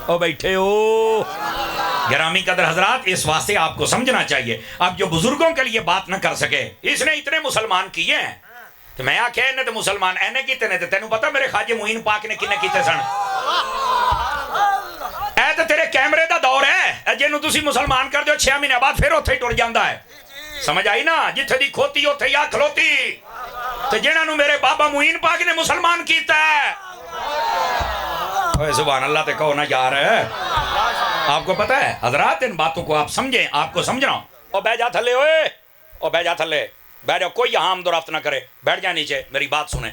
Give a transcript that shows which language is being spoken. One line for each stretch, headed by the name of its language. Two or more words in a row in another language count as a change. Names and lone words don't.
Urdu: او بیٹھے ہو گرامی قدر حضرات, اس واسطے آپ کو سمجھنا چاہیے. اب جو بزرگوں کے لیے بات نہ کر سکے, اس نے اتنے مسلمان کیے ہیں,
Punjabi: تو میں آکھے انہیں تو مسلمان اینے کیتے نے, تینوں پتا میرے خواجہ معین پاک نے کنے کیتے سن؟ اے تو تیرے کیمرے دا دور ہے, جنوں تسی مسلمان کر دیو 6 مہینے بعد پھر اوتھے ہی ٹر جاندا ہے. سمجھ آئی نا؟ جتھے دی کھوتی اوتھے ہی آ کھلوتی. تو جنہاں نو میرے بابا معین پاک نے مسلمان کیتا ہے, اوے
Arabic: سبحان اللہ
Punjabi: تے کہو نا یار.
Urdu: آپ کو پتہ ہے حضرات, ان باتوں کو آپ سمجھیں, آپ کو سمجھنا.
Punjabi: او بہ جا تھلے, او بہ جا تھلے,
Urdu: بیٹھ جاؤ, کوئی یہاں آمد و رفت نہ کرے, بیٹھ جا نیچے, میری بات سنیں.